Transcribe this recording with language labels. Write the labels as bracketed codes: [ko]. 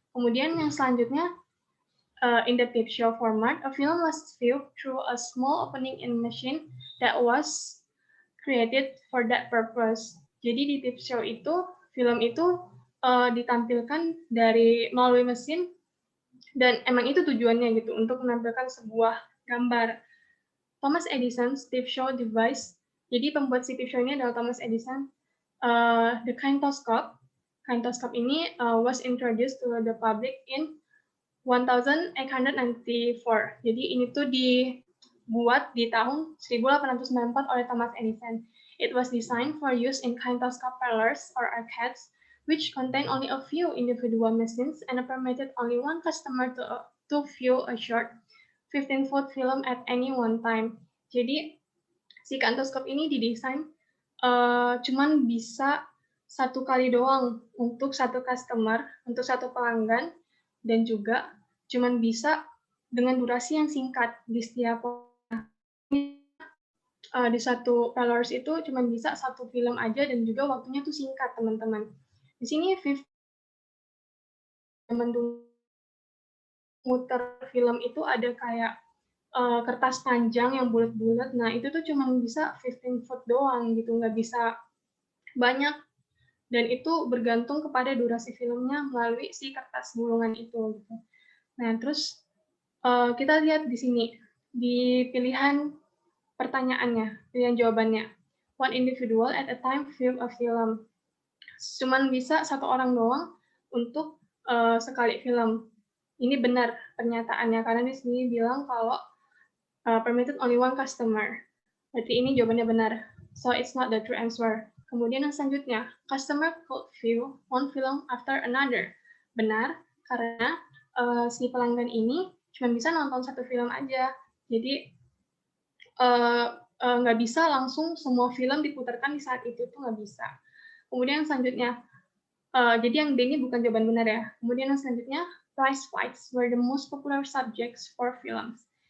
[id] Kemudian yang selanjutnya, [en] in the peep show format, a film was viewed through a small opening in machine that was created for that purpose. [id] Jadi di peep show itu, film itu ditampilkan melalui mesin dan emang itu tujuannya gitu untuk menampilkan sebuah gambar. [en] Thomas Edison's peep show device. [id] Jadi pembuat si peep show ini adalah Thomas Edison. [en] The kinetoscope. Kinetoscope ini was introduced to the public in 1894. [id] Jadi ini tuh dibuat di tahun 1894 oleh Thomas Edison. [en] It was designed for use in kinetoscope parlors or arcades, which contain only a few individual machines and permitted only one customer to view a short 15-foot film at any one time. [id] Jadi si kinetoscope ini didesain cuman bisa satu kali doang untuk satu customer, untuk satu pelanggan, dan juga cuman bisa dengan durasi yang singkat di setiap di satu parlors itu cuma bisa satu film aja dan juga waktunya tuh singkat, teman-teman. Di sini zaman dulu muter film itu ada kayak kertas panjang yang bulat-bulat. Nah, itu tuh cuma bisa 15 foot doang gitu, nggak bisa banyak. Dan itu bergantung kepada durasi filmnya melalui si kertas gulungan itu. Gitu. Nah, terus kita lihat di sini, di pilihan pertanyaannya, pilihan jawabannya. One individual at a time view a film. Cuman bisa satu orang doang untuk sekali film. Ini benar pernyataannya, karena di sini bilang kalau [en] permitted only one customer. [id] Berarti ini jawabannya benar. [en] So it's not the true answer. [id] Kemudian yang selanjutnya, [en] customer could view one film after another. [id] Benar, karena si pelanggan ini cuma bisa nonton satu film aja. Jadi nggak bisa langsung semua film diputarkan di saat itu tuh nggak bisa. Kemudian yang selanjutnya, jadi yang D ini bukan jawaban benar ya. Kemudian yang selanjutnya, [en] prize fights were the most popular subjects for films.